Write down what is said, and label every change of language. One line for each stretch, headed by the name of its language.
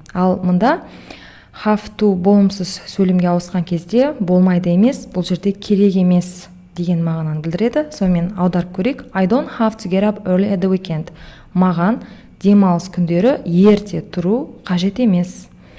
Kazakh: Ал мұнда have to болымсыз сөйлемге ауысқан кезде болмайды емес, бұл жерде керек емес деген мағынаны білдіреді. Сонымен аударып көрейік.
English: I don't have to get up early at the weekend.
Kazakh: Маған демалыс күндері ерте тұру қажет емес.